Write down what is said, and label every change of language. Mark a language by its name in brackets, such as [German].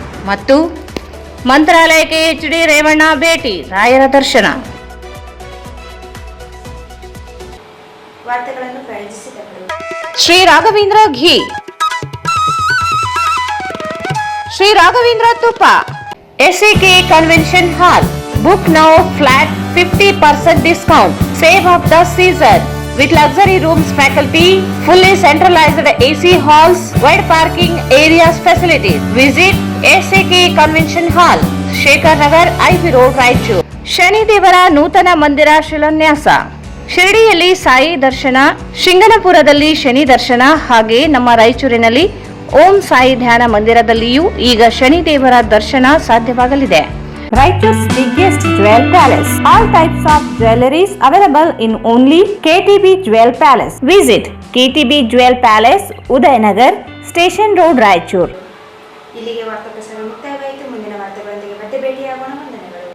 [Kannada] ಮತ್ತು ಮಂತ್ರಾಲಯಕ್ಕೆ ಎಚ್ಡಿ ರೇವಣ್ಣ ಭೇಟಿ, ರಾಯರ ದರ್ಶನ. ವಾರ್ತೆಗಳನ್ನು ಪ್ರಾಯೋಜಿಸಿದವರು ಶ್ರೀ ರಾಘವೇಂದ್ರ ಘೀ, ಶ್ರೀ ರಾಘವೇಂದ್ರ ತುಪ್ಪ, SAK convention hall. [English] Book now, flat 50% discount. Save of the season with luxury rooms, faculty, fully centralized AC halls, wide parking areas, facilities. Visit SAK Convention Hall, Shekhar Nagar, IP Road, Raichur. [Kannada] Shani ದೇವರ ನೂತನ ಮಂದಿರ ಶಿಲಾನ್ಯಾಸ. ಶಿರಡಿಯಲ್ಲಿ ಸಾಯಿ ದರ್ಶನ, ಶಿಂಗನಪುರದಲ್ಲಿ ಶನಿ ದರ್ಶನ, ಹಾಗೆ ನಮ್ಮ ರಾಯಚೂರಿನಲ್ಲಿ ಓಂ ಸಾಯಿ ಧ್ಯಾನ ಮಂದಿರದಲ್ಲಿಯೂ ಈಗ ಶನಿ ದೇವರ ದರ್ಶನ ಸಾಧ್ಯವಾಗಲಿದೆ. [English] Raichur's biggest jewel palace. All types of jewelries available in only KTB Jewel Palace. Visit KTB Jewel Palace, Udayanagar, Station Road, Raichur. [Kannada] ಇಲ್ಲಿಗೆ ವಾರ್ತಾ ಪ್ರಸಾರ ಮುಕ್ತಾಯವಾಯಿತು. ಮುಂದಿನ ವಾರ್ತೆಗಳೊಂದಿಗೆ ಮತ್ತೆ ಭೇಟಿಯಾಗೋಣ. ವಂದನೆಗಳು.